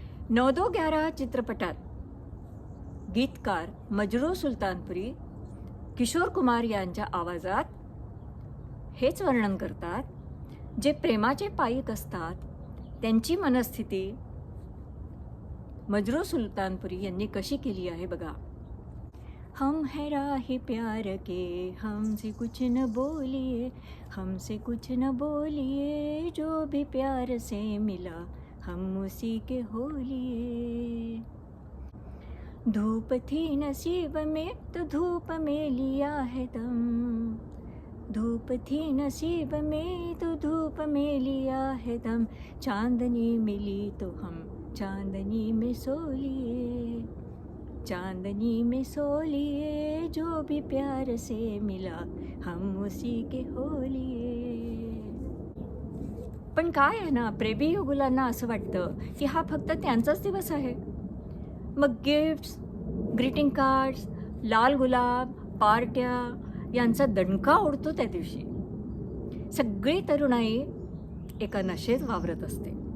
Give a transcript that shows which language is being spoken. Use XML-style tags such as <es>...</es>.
<mr>9-2-11 चित्रपटात गीतकार मजरू सुलतानपुरी किशोर कुमार यांच्या आवाजात हेच वर्णन करतात, जे प्रेमाचे पायिक असतात त्यांची मनस्थिती मजरू सुलतानपुरी यांनी कशी केली आहे बघा.</mr> <hi>हम है राही प्यार के, हमसे कुछ न बोलिए, हमसे कुछ न बोलिए, जो भी प्यार से मिला हम उसी के हो लिए. धूप थी नसीब में तो धूप में लिया है दम, धूप थी नसीब में तो धूप में लिया है दम, चांदनी मिली तो हम चांदनी में सो लिए, चांदनी में सो लिए, जो भी प्यार से मिला हम उसी के हो लिए.</hi> <mr>पण काय आहे ना, प्रेमी युगुलांना असं वाटतं की हा फक्त त्यांचाच दिवस आहे. मग गिफ्ट्स, ग्रीटिंग कार्ड्स, लाल गुलाब, पार्ट्या यांचा दणका उडतो त्या दिवशी. सगळी तरुणाई एका नशेत वावरत असते.</mr>